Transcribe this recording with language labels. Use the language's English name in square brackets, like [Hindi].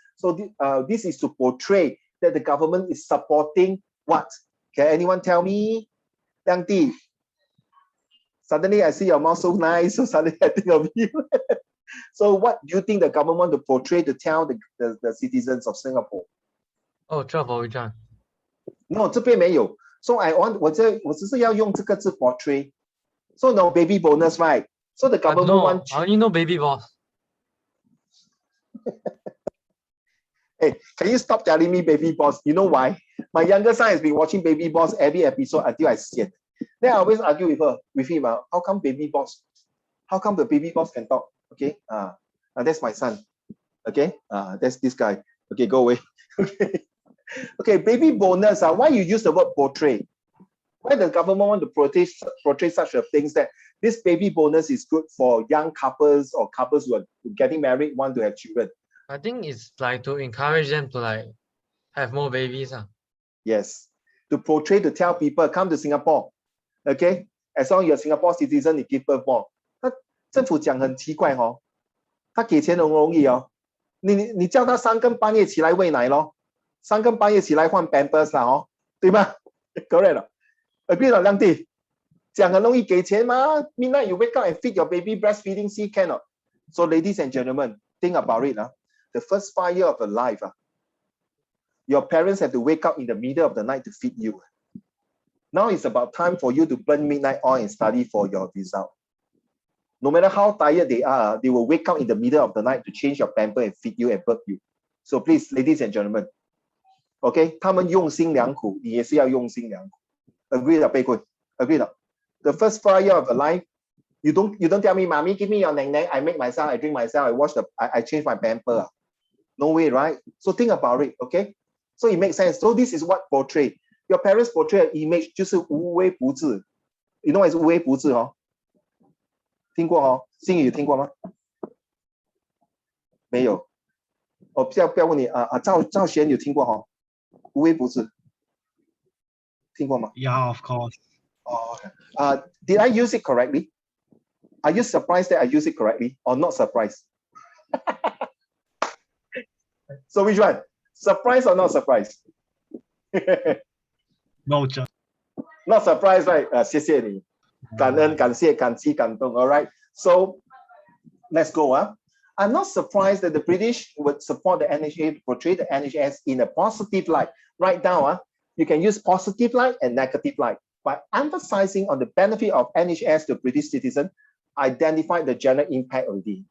[English] So this is to portray that the government is supporting what? Can anyone tell me? Liang Di. Suddenly I see your mouth so nice, so suddenly I think of you. So what do you think the government want to portray to tell the citizens of Singapore? Oh, travel return. [Chinese] No, 这边没有. So我只是要用这个字 portray. [English] So no baby bonus, right? So the government wants. I only know baby boss. Hey, can you stop telling me baby boss? You know why? My younger son has been watching baby boss every episode until I see it. Then I always argue with him. How come baby boss? How come the baby boss can talk? Okay, that's my son. Okay, that's this guy. Okay, go away. Okay, okay, baby bonus. Why you use the word portray? Why the government want to portray such a things that this baby bonus is good for young couples or couples who are getting married, want to have children? I think it's like to encourage them to like have more babies. Yes, to portray, to tell people, come to Singapore. Okay, as long as you're a Singapore citizen, you give birth more. [Chinese] 政府讲很奇怪他给钱很容易你叫他3更半夜起来喂奶3更半夜起来换 Pampers 啦对吗 ？ [English] Correct agree [Chinese] 了，亮弟，讲很容易给钱吗 ？ [English] Midnight you wake up and feed your baby breastfeeding, see cannot. So ladies and gentlemen, think about it The first 5 years of your life your parents have to wake up in the middle of the night to feed you. Now it's about time for you to burn midnight oil and study for your result. No matter how tired they are, they will wake up in the middle of the night to change your pamper and feed you and burp you. So please, ladies and gentlemen, okay, [Chinese] 他们用心良苦，你也是要用心良苦。 [English] Agree 了，贝坤 ，agree 了。 The first 5 years of your life, you don't tell me, mommy, give me your neng neng. I make myself, I drink myself, I change my pamper. No way, right? So think about it, okay? So it makes sense. So this is what portray. your parents portray an image [Chinese] 就是无微不至。 [English] You know what is 无微不至哦？ [Chinese] 听过哦？星宇有听过吗？没有。我不要问你赵贤有听过哦？无微不至，听过吗？ [English] Yeah, of course. Oh, did I use it correctly? Are you surprised that I use it correctly or not surprised? So which one? Surprised or not surprised? No, just Not surprised, right? [Chinese] 谢谢你，感恩、感谢、感激、感动。 [English] All right. So let's go. I'm not surprised that the British would support the NHS to portray the NHS in a positive light. Right now, you can use positive light and negative light. By emphasizing on the benefit of NHS to British citizen, identify the general impact already.